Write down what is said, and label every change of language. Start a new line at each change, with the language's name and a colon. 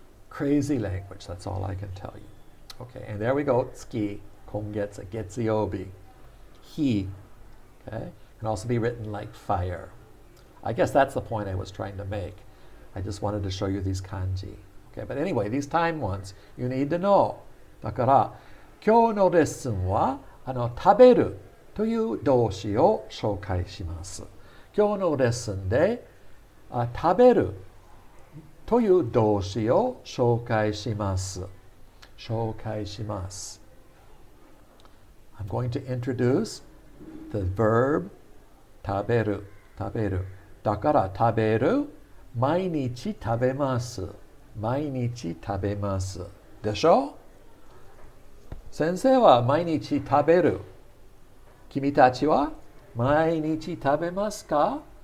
English: Crazy language, that's all I can tell you. Okay, and there we go, tsuki, kongetsu, getsuyobi. He, okay, can also be written like fire. I guess that's the point I was trying to make. I just wanted to show you these kanji. Okay, but anyway, these time ones, you need to know.
Japanese: だから、今日のレッスンは、食べるという動詞を紹介します。今日のレッスンで、食べるという動詞を紹介します。紹介します。
English: I'm going to introduce the verb 食べる、食べる。
Japanese: だから食べる、毎日食べます。毎日食べます。でしょ？先生は毎日食べる。君たちは毎日食べますか？